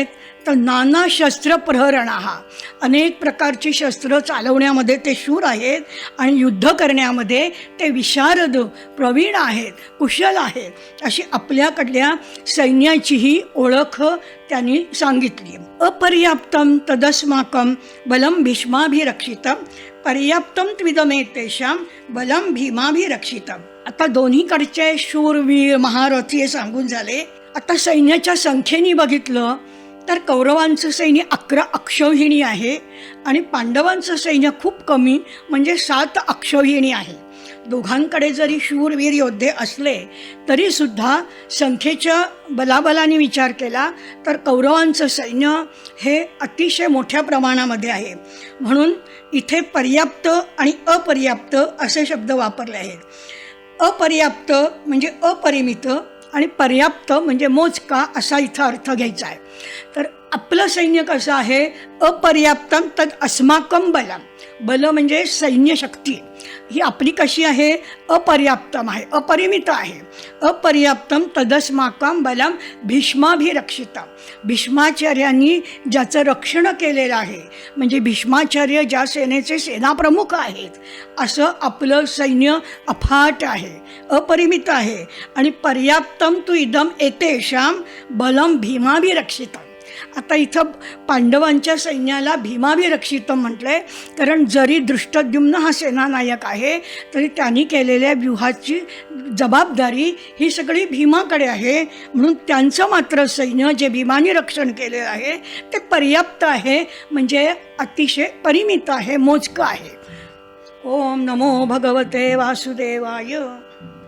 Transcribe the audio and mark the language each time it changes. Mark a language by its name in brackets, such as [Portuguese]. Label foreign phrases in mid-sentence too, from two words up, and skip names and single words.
[Marathi] तर [Sanskrit] नाना शस्त्र प्रहरणा, [Marathi] अनेक प्रकारची शस्त्र चालवण्यामध्ये ते शूर आहेत आणि युद्ध करण्यामध्ये ते विशारद प्रवीण आहेत, कुशल आहेत. अशी आपल्याकडल्या सैन्याचीही ओळख त्यांनी सांगितली. [Sanskrit] अपर्याप्तम तदस्माकं बलम भीष्माभिरक्षितम पर्याप्तम त्विदमेतेषां बलम भीमाभिरक्षितम. [Marathi] आता दोन्हीकडचे शूरवीर महारथी हे सांगून झाले. आता सैन्याच्या संख्येने बघितलं तर कौरवांचं सैन्य 11 अक्षौहिणी आहे आणि पांडवांचं सैन्य खूप कमी म्हणजे 7 अक्षौहिणी आहे. दोघांकडे जरी शूरवीर योद्धे असले तरीसुद्धा संख्येच्या बलाबलाने विचार केला तर कौरवांचं सैन्य हे अतिशय मोठ्या प्रमाणामध्ये आहे. म्हणून इथे पर्याप्त आणि अपर्याप्त असे शब्द वापरले आहेत. अपर्याप्त म्हणजे अपरिमित आणि पर्याप्त म्हणजे मोजका असा इथं अर्थ घ्यायचा आहे. तर आपलं सैन्य कसं आहे, [Sanskrit] अपर्याप्तम तद अस्माकम बलम. [Marathi] बल म्हणजे सैन्य शक्ती, ही आपली कशी आहे, अपर्याप्तम आहे, अपरिमित आहे. [Sanskrit] अपर्याप्तम तदस्माकम बलम भीष्माभिरक्षिता. [Marathi] भीष्माचार्यांनी ज्याचं रक्षण केलेलं आहे, म्हणजे भीष्माचार्य ज्या सेनेचे सेनाप्रमुख आहेत, असं आपलं सैन्य अफाट आहे, अपरिमित आहे. [Sanskrit] आणि पर्याप्तम तू इदम एतेषाम बलम भीमाभिरक्षितम. [Marathi] आता इथं पांडवांच्या सैन्याला भीमाभिरक्षितम म्हटलंय, कारण जरी दृष्टद्युम्न हा सेनानायक आहे, तरी त्यांनी केलेल्या व्यूहाची जबाबदारी ही सगळी भीमाकडे आहे. म्हणून त्यांचं मात्र सैन्य जे भीमाने रक्षण केलेलं आहे ते पर्याप्त आहे, म्हणजे अतिशय परिमित आहे, मोजकं आहे. [Sanskrit] ओम नमो भगवते वासुदेवाय.